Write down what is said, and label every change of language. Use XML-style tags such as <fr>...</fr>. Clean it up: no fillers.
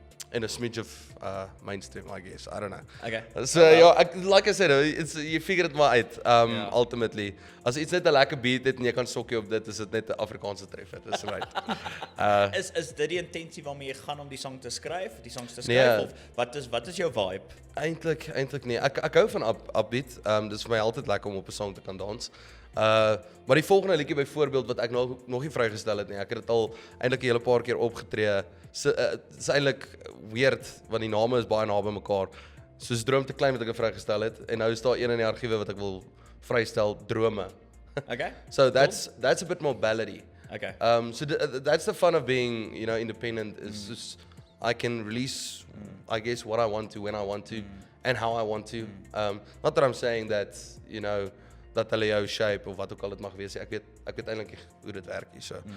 <en>And a smidge of mainstream, I guess. I don't know. Okay. So ja, like I said, you figure it</en> <af>maar uit. Ja. Ultimately, as iets net 'n lekker beat het en jy kan sokkie op dit, is dit net 'n Afrikaanse treffer. Dis right. Is dit die intensie waarmee jy gaan om die song te skryf, Nee. of wat is jou vibe? Eintlik nee. Ek hou van upbeat. Dis vir my altyd lekker om op 'n song te kan dans. Maar die volgende liedjie byvoorbeeld wat ek nog nie vrygestel het nie. Ek het dit al eintlik 'n hele paar keer opgetree. Dis eintlik weird want die name is baie naby mekaar. Soos Droom te Klein wat ek vrygestel het en nou is daar een in die argiewe wat ek wil vrystel, Drome. Okay.</af> <en>So that's a bit more ballady. Okay. So that's the fun of being, independent is just I can release I guess what I want to when I want to and how I want to. Not that I'm saying that,</en> <af>dat hulle jou shape of wat ook al dit mag wees. Ek weet eintlik nie hoe dit werk nie, so.</af>